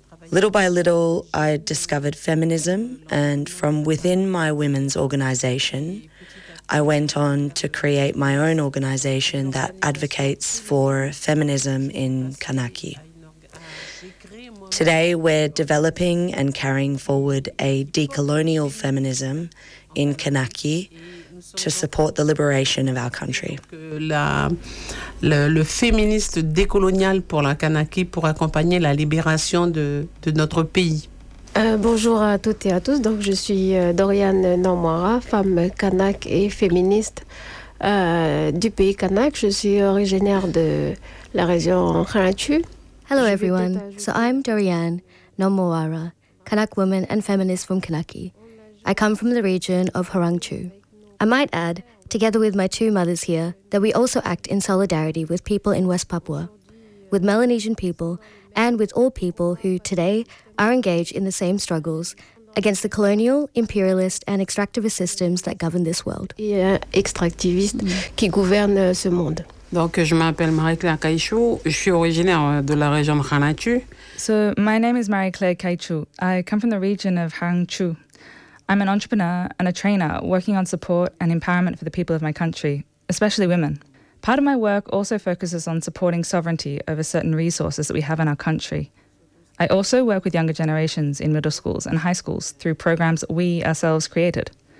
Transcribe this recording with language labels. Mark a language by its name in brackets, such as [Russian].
[English] Little by little, I discovered feminism, and from within my women's organization, I went on to create my own organization that advocates for feminism in Kanaki. Today, we're developing and carrying forward a decolonial feminism in Kanaki to support the liberation of our country. [French] Le féministe décolonial pour la Kanaky pour accompagner la libération de notre pays. Bonjour à toutes et à tous. Donc je suis Dorian Nomwara, femme Kanak et féministe du pays Kanak. Je suis originaire de la région Khanachu. [English] Hello everyone. So I'm Dorian Nomwara, Kanak woman and feminist from Kanaky. I come from the region of Hurangchu. I might add, together with my two mothers here, that we also act in solidarity with people in West Papua, with Melanesian people, and with all people who today are engaged in the same struggles against the colonial, imperialist, and extractivist systems that govern this world. [French] Extractivistes qui gouvernent ce monde. Donc, je m'appelle Marie-Claire Kaichou. Je suis originaire de la région de Khanachu. [English] So, my name is Marie-Claire Kaichou. I come from the region of Hurangchu. I'm an entrepreneur and a trainer working on support and empowerment for the people of my country, especially women. Part of my work also focuses on supporting sovereignty over certain resources that we have in our country. I also work with younger generations in middle schools and high schools through programs we ourselves created.